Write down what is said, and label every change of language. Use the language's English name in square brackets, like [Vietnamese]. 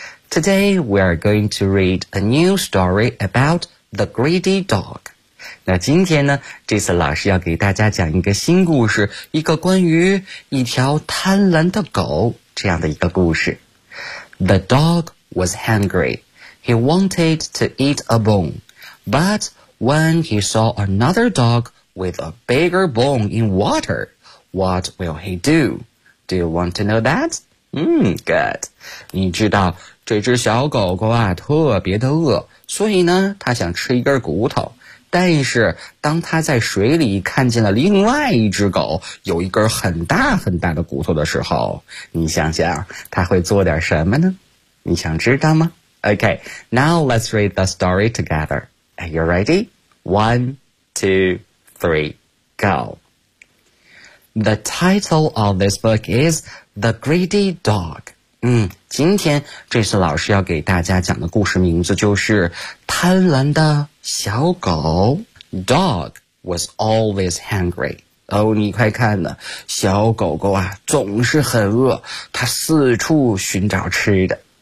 [English] Today we are going to read a new story about the greedy dog. [Chinese] 那今天呢 ,Jason 老师要给大家讲一个新故事，一个关于一条贪婪的狗这样的一个故事。 [English] The dog was hungry. He wanted to eat a bone. But when he saw another dog with a bigger bone in water, what will he do? Do you want to know that? Good. [Chinese] 你知道这只小狗狗啊特别的饿，所以呢它想吃一根骨头。但是当它在水里看见了另外一只狗有一根很大很大的骨头的时候，你想想它会做点什么呢？你想知道吗？ [English] OK, now let's read the story together. Are you ready? 1, 2, 3, go. The title of this book is The Greedy Dog. [Chinese] 今天这次老师要给大家讲的故事名字就是贪婪的小狗。 [English] Dog was always hungry. [Chinese] 你快看呢，小狗狗啊总是很饿，它四处寻找吃的。